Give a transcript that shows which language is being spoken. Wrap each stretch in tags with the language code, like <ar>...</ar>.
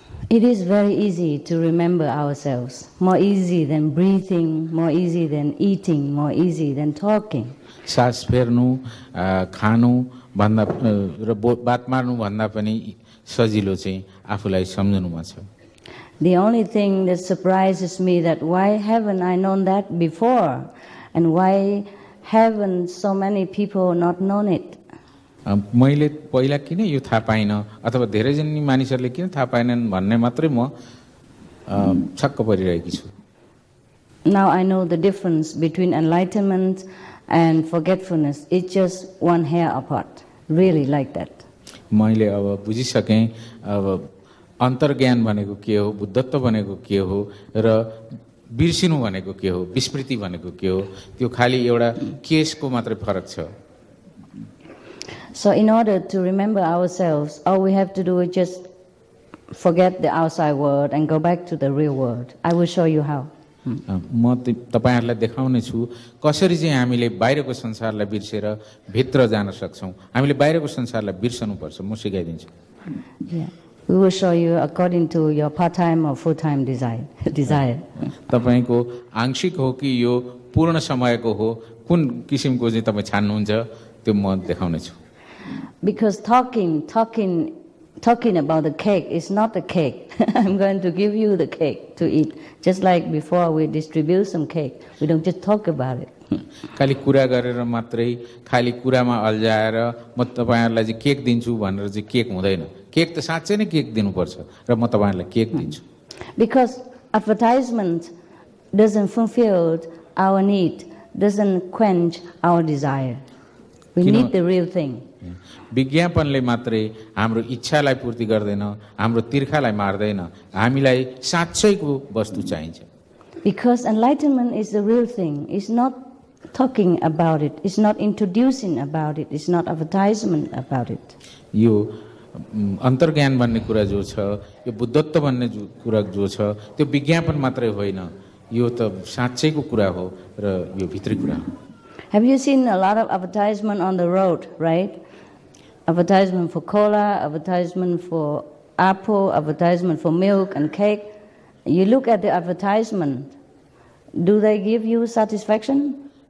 <en>It is very easy to remember ourselves, more easy than breathing, more easy than eating, more easy than talking.</en> <ne>सास फेर्नु, खानु भन्दा र बात मार्नु भन्दा पनि सजिलो चाहिँ आफूलाई सम्झनुमा छ।</ne> <en>The only thing that surprises me that why haven't I known that before, and why haven't so many people not known it?</en> <ne>मैले पहिला किन यो थाहा पाइनँ अथवा धेरैजनी मानिसहरूले किन थाहा पाएनन् भन्ने मात्रै म छक्क परिरहेकी छु।</ne> <en>Now I know the difference between enlightenment and forgetfulness. It's just one hair apart. Really like that.</en> <ne>मैले अब बुझिसकेँ अब अन्तर्ज्ञान भनेको के हो, बुद्धत्व भनेको के हो र बिर्सिनु भनेको के हो, विस्मृति भनेको के हो, त्यो खाली एउटा केसको मात्रै फरक छ।</ne> <en>So in order to remember ourselves, all we have to do is just forget the outside world and go back to the real world. I will show you how.</en> <ne>म तपाईहरुलाई देखाउने छु कसरी चाहिँ हामीले बाहिरको संसारलाई बिर्सेर भित्र जान सक्छौं। हामीले बाहिरको संसारलाई बिर्सनु पर्छ, म सिकाइदिन्छु।</ne> <en>Yeah. We will show you according to your part-time or full-time desire.</en> <ne>तपाईको आंशिक हो कि यो पूर्ण समयको हो, कुन किसिमको चाहिँ तपाई छान्नुहुन्छ त्यो म देखाउने छु।</ne> <en>Because talking about the cake is not the cake. I'm going to give you the cake to eat. Just like before we distribute some cake. We don't just talk about it.</en> <ne>खाली कुरा गरेर मात्रै खाली कुरामा अल्झाएर म तपाईहरुलाई चाहिँ cake दिन्छु भनेर चाहिँ केक हुँदैन। केक त साच्चै नै केक दिनुपर्छ र म तपाईहरुलाई केक दिन्छु।</ne> <en>Because advertisement doesn't fulfill our need, doesn't quench our desire. We need the real thing.</en> <ne>विज्ञापनले मात्रै हाम्रो इच्छालाई पूर्ति गर्दैन, हाम्रो तिर्खालाई मार्दैन, हामीलाई साच्चैको वस्तु चाहिन्छ।</ne> <en>Because enlightenment is the real thing. It's not talking about it. It's not introducing about it. It's not advertisement about it.</en> <ne>यो अन्तर्ज्ञान भन्ने कुरा जो छ, यो बुद्धत्व भन्ने कुरा जो छ, त्यो विज्ञापन मात्रै होइन, यो त साच्चैको कुरा हो र यो भित्री कुरा हो।</ne> <en>Have you seen a lot of advertisement on the road, right? Advertisement for cola, advertisement for apple, advertisement for milk and cake. You look at the advertisement. Do they give you satisfaction?</en>